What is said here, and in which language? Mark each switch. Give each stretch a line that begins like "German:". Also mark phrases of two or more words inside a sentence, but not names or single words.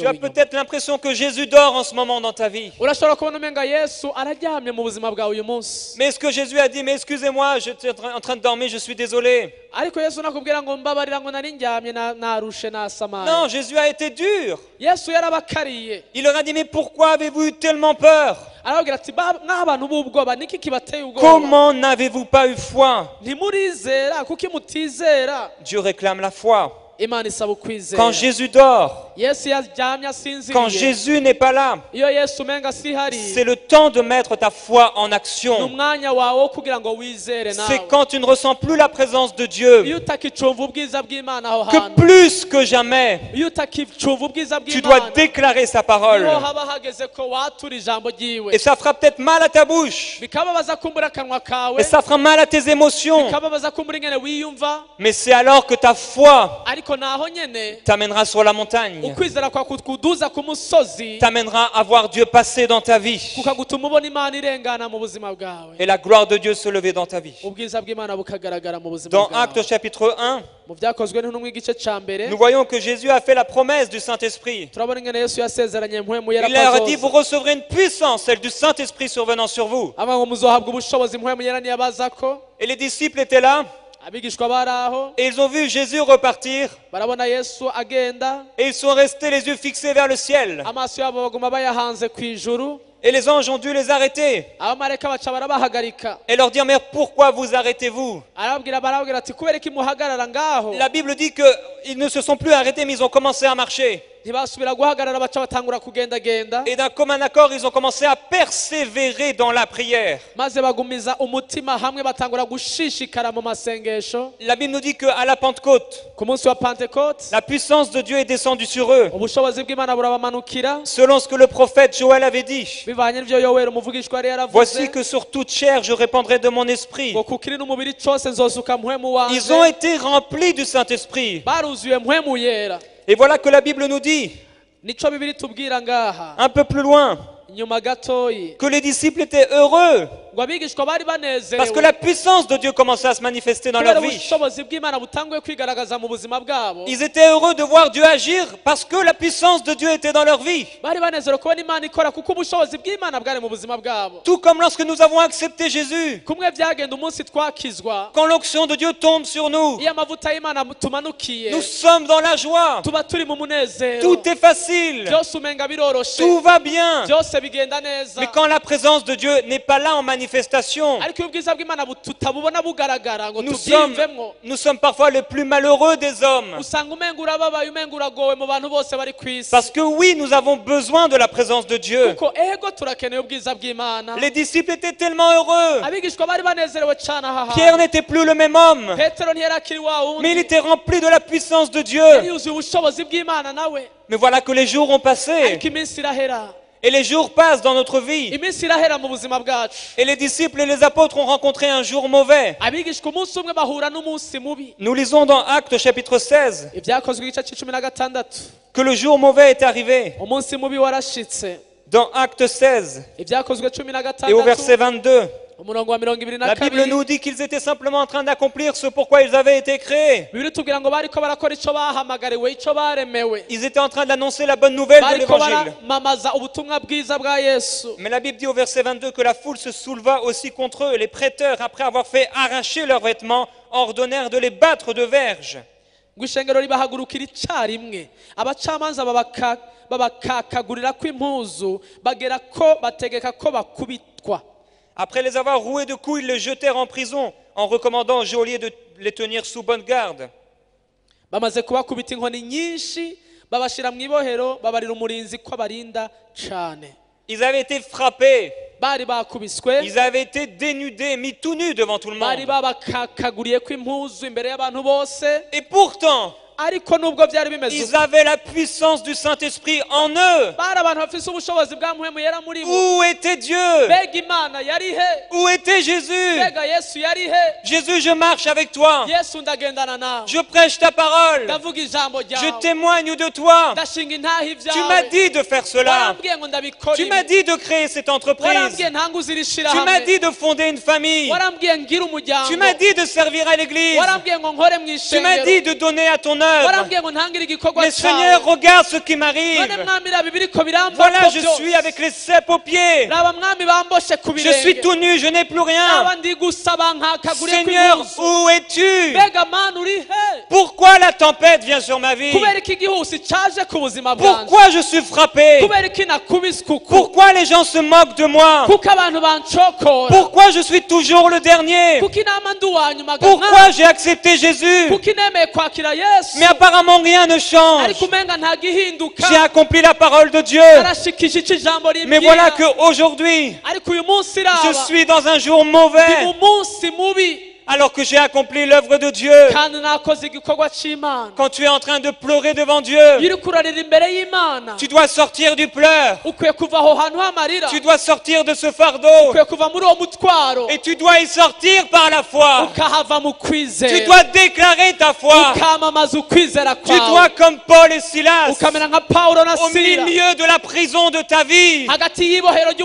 French: Tu as
Rundi: w'inyuma
French: peut-être l'impression que Jésus dort en ce moment dans ta vie.
Rundi: urashobora kubona umenga Yesu araryamye mu buzima bwawe uyu munsi
French: Mais est-ce que Jésus a dit, mais excusez-moi, j'étais en train de dormir, je suis désolé.
Rundi: ariko Yesu nakubwira ngo mbabarira ngo nari ndyamye narushe nasamaye
French: Non, Jésus a été dur.
Rundi: Yesu yarabakariye
French: Il leur a dit, mais pourquoi avez-vous eu tellement peur?
Rundi: arababwira ati mw'abantu b'ubwoba niki kibateye ubwoba
French: Comment n'avez-vous pas eu foi?
Rundi: ntimurizera kuki mutizera
French: Dieu réclame la foi.
Rundi: Imana isaba ukwizera
French: Quand Jésus dort,
Rundi: Yesu yaryamye
French: quand
Rundi: asinziriye
French: Jésus n'est pas là,
Rundi: iyo Yesu umenga sihari
French: c'est le temps de mettre ta foi en
Rundi: ni
French: action.
Rundi: umwanya wawe wo kugira ngo wizere
French: C'est
Rundi: nawe
French: quand tu ne ressens plus la présence de
Rundi: iyo
French: Dieu
Rundi: utakicumva ubwiza bw'Imana aho
French: que
Rundi: hantu
French: plus que jamais,
Rundi: iyo utakicumva ubwiza
French: tu dois
Rundi: bw'Imana
French: déclarer sa parole.
Rundi: niho haba hageze ko watura ijambo ryiwe
French: Et ça fera peut-être mal à ta bouche,
Rundi: bikababaza kumbura akanwa kawe
French: et ça fera mal à tes émotions.
Rundi: bikababaza kumbura ingene wiyumva
French: Mais c'est alors que ta foi
Rundi: ariko naho nyene
French: t'amènera sur la montagne,
Rundi: ukwizera kwa kuduza ku musozi
French: t'amènera à voir Dieu passer dans ta vie
Rundi: kukagutuma ubona Imana irengana mu buzima bwawe
French: et la gloire de Dieu se lever dans ta vie.
Rundi: ubwiza bw'Imana bukagaragara mu buzima
French: Dans
Rundi: bwawe
French: Actes chapitre 1,
Rundi: mu byakozwe n'intumwa igice ca mbere
French: nous voyons que Jésus a fait la promesse du Saint-Esprit.
Rundi: turabona ingene Yesu yasezeranye mpwemu yera
French: Il leur a dit,
Rundi: ko
French: vous recevrez une puissance, celle du Saint-Esprit survenant sur vous.
Rundi: aba ngo muzohabwa ubushobozi mpwemu yera niyabazako
French: Et les disciples étaient là,
Rundi: abigishwa bari aho
French: et ils ont vu Jésus repartir,
Rundi: barabona Yesu agenda
French: et ils sont restés les yeux fixés vers le ciel.
Rundi: amaso yabo baguma bayahanze ku ijuru
French: Et les anges ont dû les arrêter
Rundi: abamarayika baca barabahagarika
French: et leur dire, mais pourquoi vous arrêtez-vous?
Rundi: barababwira ati kubera iki muhagarara ngaho
French: La Bible dit qu'ils ne se sont plus arrêtés, mais ils ont commencé à marcher.
Rundi: ntibasubira guhagarara baca batangura kugendagenda
French: Et d'un commun accord, ils ont commencé à persévérer dans la prière.
Rundi: maze bagumiza umutima hamwe batangura gushishikara mu masengesho.
French: La Bible nous dit qu'à la Pentecôte,
Rundi: Ku munsi wa Pentecote
French: la puissance de Dieu est descendue sur eux,
Rundi: ubushobozi bw'Imana burabamanukira
French: selon ce que le prophète Joël avait dit.
Rundi: bivanye n'ivyo Yoweri umuvugishwa yari yaravuze
French: Voici que sur toute chair je répandrai de mon esprit.
Rundi: ngo kukiri n'umubiri cose nzosuka mpwemu
French: Ils ont
Rundi: wanje.
French: été remplis du Saint-Esprit.
Rundi: Baruzuye mpwemu yera.
French: Et voilà que la Bible nous dit,
Rundi: Nico bibiri tubwira ngaha
French: un peu plus loin,
Rundi: nyuma gatoyi
French: que les disciples étaient heureux
Rundi: ngo abigishwa bari
French: parce que
Rundi: banezerewe
French: la puissance de Dieu commençait à se manifester dans leur
Rundi: kubera
French: vie.
Rundi: ubushobozi bw'Imana butanguye kwigaragaza mu buzima bwabo.
French: Ils étaient heureux de voir Dieu agir parce que la puissance de Dieu était dans leur vie.
Rundi: Bari banezerewe kubona Imana ikora kuko ubushobozi bw'Imana bwari mu buzima bwabo.
French: Tout comme lorsque nous avons accepté Jésus,
Rundi: Kumwe byagenda umunsi twakizwa
French: quand l'onction de Dieu tombe sur nous,
Rundi: iyo amavuta y'Imana tumanukiye
French: nous sommes dans la joie.
Rundi: tuba turi mu munezero.
French: Tout est facile.
Rundi: Byose umenga biroroshe
French: Tout va bien.
Rundi: byose bigenda neza.
French: Mais quand la présence de Dieu n'est pas là en manifestation,
Rundi: ariko iyo ubwiza bw'Imana tutabubona bugaragara ngo
French: nous sommes
Rundi: tubyiyumvemwo
French: parfois les plus malheureux des hommes.
Rundi: usanga umenga urababaye umenga uragowe mu bantu bose bari ku isi.
French: Parce que oui, nous avons besoin de la présence de Dieu.
Rundi: kuko ego turakeneye ubwiza bw'Imana.
French: Les disciples étaient tellement heureux.
Rundi: abigishwa bari banezerewe cyane aha
French: Pierre n'était plus le même homme,
Rundi: petero ntiyarakiri wa
French: mais il
Rundi: wundi
French: était rempli de la puissance de Dieu.
Rundi: yari yuzuye ubushobozi bw'Imana nawe.
French: Mais voilà que les jours ont passé.
Rundi: ariko iminsi irahera
French: Et les jours passent dans notre vie.
Rundi: iminsi irahera mu buzima bwacu.
French: Et les disciples et les apôtres ont rencontré un jour mauvais.
Rundi: abigishwa umunsi umwe bahura n'umunsi mubi.
French: Nous lisons dans Actes chapitre 16
Rundi: ibyakozwe igice c'16
French: que le jour mauvais est arrivé.
Rundi: umunsi mubi warashitse.
French: Dans Actes 16
Rundi: ibyakozwe
French: et au 16 verset 22,
Rundi: umurongo wa 22
French: la Bible nous dit qu'ils étaient simplement en train d'accomplir ce pourquoi ils avaient été créés.
Rundi: bibiri tubwira ngo bariko barakora ico bahamagariwe ico baremewe.
French: Ils étaient en train d'annoncer la bonne nouvelle de
Rundi: bariko
French: l'évangile.
Rundi: baramamaza ubutumwa bwiza bwa Yesu.
French: Mais la Bible dit au verset 22 que la foule se souleva aussi contre eux. Les prêteurs, après avoir fait arracher leurs vêtements, ordonnèrent de les battre de verges.
Rundi: ngo ishengero ribahagurukira icarimwe abacamanza babakakagurira kw'impuzu bagera ko bategeka ko bakubitwa.
French: Après les avoir roués de coups, ils les jetèrent en prison en recommandant au geôlier de les tenir sous bonne garde.
Rundi: bamaze kubakubita inkoni nyinshi babashira mu ibohero babarira umurinzi ko barinda cane.
French: Ils avaient été frappés,
Rundi: bari bakubiswe
French: ils avaient été dénudés, mis tout nus devant tout le
Rundi: bari
French: monde.
Rundi: babakakaguriye kw'impuzu imbere y'abantu bose.
French: Et pourtant,
Rundi: ariko nubwo byari bimeze
French: ils avaient la puissance du Saint-Esprit en eux.
Rundi: bari abantu bafise ubushobozi bwa mpwemu yera muri bo.
French: Où était Dieu?
Rundi: mbega Imana yari he?
French: Où était Jésus?
Rundi: mbega Yesu yari he?
French: Jésus, je marche avec toi.
Rundi: Yesu ndagendana nawe
French: Je prêche ta parole.
Rundi: ndavuga ijambo
French: Je
Rundi: ryawe
French: témoigne de toi.
Rundi: ndashinga intahe
French: Tu m'as
Rundi: ibyawe
French: dit de faire cela.
Rundi: warambwiye ngo ndabikora
French: Tu m'as
Rundi: ibi
French: dit de créer cette entreprise.
Rundi: warambwiye ntanguze iri
French: Tu m'as
Rundi: shirahamwe
French: dit de fonder une famille.
Rundi: warambwiye ngira umuryango
French: Tu m'as dit de servir à l'église.
Rundi: warambwiye ngo nkore mu
French: Tu m'as dit
Rundi: ishengero
French: de donner à ton œuvre.
Rundi: warambwiye ngo ntangire igikorwa
French: Mais Seigneur,
Rundi: cyawe
French: regarde ce qui m'arrive.
Rundi: none mwami raba ibiriko biramva
French: Voilà, je suis avec les cèpes aux pieds.
Rundi: raba mwami bamboshe ku
French: Je suis
Rundi: birenge
French: tout nu, je n'ai plus rien.
Rundi: raba ndi gusaba nkakaguriye
French: Seigneur,
Rundi: kw'impuzu
French: où es-tu?
Rundi: mbega mana uri he?
French: Pourquoi la tempête vient sur ma vie?
Rundi: kubera iki igihusi caje ku buzima bwanje
French: Pourquoi je suis frappé?
Rundi: kubera iki nakubiswe uku
French: Pourquoi les gens se moquent de moi?
Rundi: kuko abantu bancokora
French: Pourquoi je suis toujours le dernier?
Rundi: kuko inama ndi uwa nyuma
French: Pourquoi j'ai accepté Jésus?
Rundi: kuko inemeye kwakira Yesu
French: Mais apparemment rien ne change.
Rundi: ariko umenga nta gihinduka
French: J'ai accompli la parole de Dieu.
Rundi: arashikije ico ijambo
French: Mais voilà
Rundi: rimbwira
French: qu'aujourd'hui,
Rundi: ariko uyu munsi
French: je
Rundi: raba
French: suis dans un jour
Rundi: ndi
French: mauvais
Rundi: mu munsi mubi
French: alors que j'ai accompli l'œuvre de Dieu.
Rundi: kandi nakoze igikorwa c'Imana.
French: Quand tu es en train de pleurer devant Dieu,
Rundi: iyo uriko urarira imbere y'Imana
French: tu dois sortir du pleur.
Rundi: ukwiye kuva aho hantu h'amarira
French: Tu dois sortir de ce fardeau.
Rundi: ukwiye kuva muri uwo mutwaro
French: Et tu dois y sortir par la foi.
Rundi: ukahava mu
French: Tu
Rundi: kwizera
French: dois déclarer ta foi.
Rundi: ukamamaza ukwizera
French: Tu dois,
Rundi: kwawe
French: comme Paul et Silas,
Rundi: ukamera nka Pawulo na
French: au
Rundi: Sila
French: milieu de la prison de ta vie,
Rundi: hagati y'ibohero ry'ubuzima